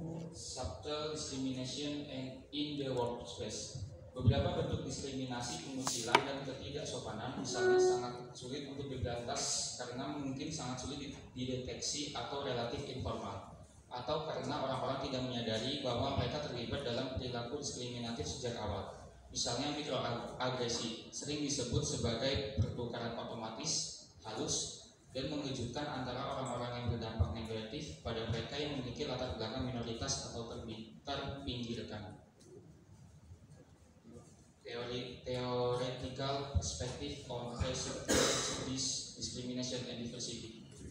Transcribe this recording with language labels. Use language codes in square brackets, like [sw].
[en] Subtle discrimination and in the workplace. [id] Beberapa bentuk diskriminasi, pengucilan, dan ketidaksopanan misalnya sangat sulit untuk diberantas karena mungkin sangat sulit dideteksi atau relatif informal, atau karena orang-orang tidak menyadari bahwa mereka terlibat dalam perilaku diskriminatif sejak awal. Misalnya mikroagresi, sering disebut sebagai pertukaran otomatis, halus, dan mengejutkan antara orang-orang yang berdampak negatif pada mereka yang memiliki latar belakang minoritas atau terpinggirkan. [en] Theoretical perspective on prejudice, discrimination, and diversity.